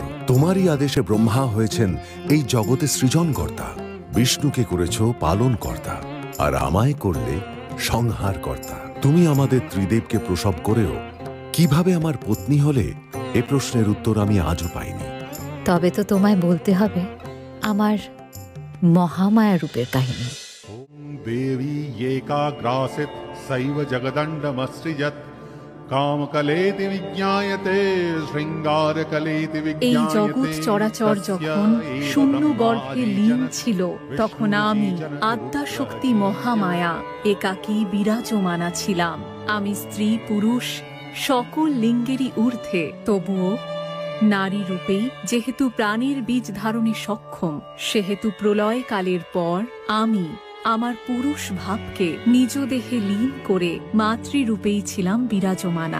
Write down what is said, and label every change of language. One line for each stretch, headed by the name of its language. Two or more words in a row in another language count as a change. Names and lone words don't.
Bangla: তোমারই আদেশে ব্রহ্মা হয়েছেন এই জগতে সৃজনকর্তা, বিষ্ণুকে করেছ পালন কর্তা, আর আমায় করলে সংহার কর্তা। তুমি আমাদের ত্রিদেবকে প্রসব করেও কিভাবে আমার পত্নী হলে, এ প্রশ্নের উত্তর আমি আজও পাইনি। তবে তো তোমায় বলতে হবে আমার মহামায়া রূপের কাহিনী।
Sanskrit: देवी येकाग्रासित सैव जगदण्डमसृजत् कामकलेति विज्ञायते शृङ्गारकलेति
Bangla: এই
Sanskrit: विज्ञायते।
Bangla: জগৎ চরাচর যখন শূন্য গর্ভে লীন ছিল, তখন আমি আদ্যা শক্তি মহামায়া একাকী বিরাজমানা ছিলাম। আমি স্ত্রী পুরুষ সকল লিঙ্গেরই ঊর্ধ্বে, তবুও নারী রূপেই যেহেতু প্রাণীর বীজ ধারণে সক্ষম, সেহেতু প্রলয় কালের পর আমি আমার পুরুষ ভাবকে নিজ দেহে লীন করে মাতৃরূপেই ছিলাম বিরাজমানা।